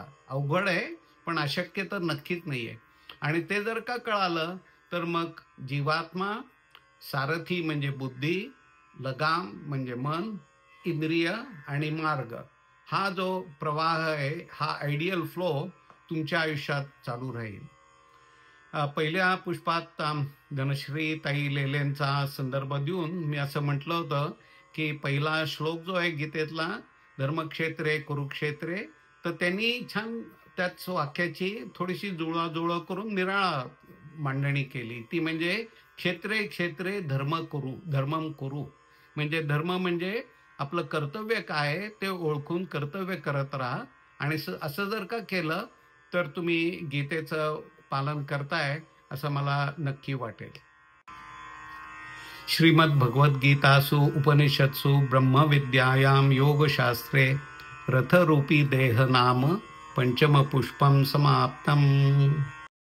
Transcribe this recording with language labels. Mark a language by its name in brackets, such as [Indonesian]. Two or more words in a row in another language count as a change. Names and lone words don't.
[Marathi] अवघड आहे पण अशक्य तर नक्कीच नाही आहे. आणि ते जर का कळालं तर मग जीवात्मा, सारथी म्हणजे बुद्धी, लगाम म्हणजे मन, इंद्रिय आणि मार्ग, हा जो प्रवाह आहे, हा [English] ideal flow [Marathi] तुमच्या आयुष्यात चालू राहील. पहिल्या पुष्पात धनश्री ताई लेलेंचा संदर्भ देऊन मी असं म्हटलं होतं की पहिला श्लोक जो आहे गीतेतला, [Sanskrit] धर्मक्षेत्रे कुरुक्षेत्रे, [Marathi] तर त्यांनी छान त्याच वाक्याची थोडीशी जुळवाजुळव करून निराळा मांडणी केली. [Sanskrit] ती म्हणजे क्षेत्रे क्षेत्रे धर्मम कुरु. [Marathi] म्हणजे धर्म म्हणजे आपलं कर्तव्य काय आहे ते ओळखून कर्तव्य करत राहा, आणि असं जर का केलं तर तुम्ही गीतेचं पालन करताय असं मला नक्की वाटेल. [Sanskrit] श्रीमद् भगवद्गीतासु उपनिषत्सु ब्रह्मविद्यायां योगशास्त्रे रथरूपी देह नाम पंचम पुष्पम समाप्तम.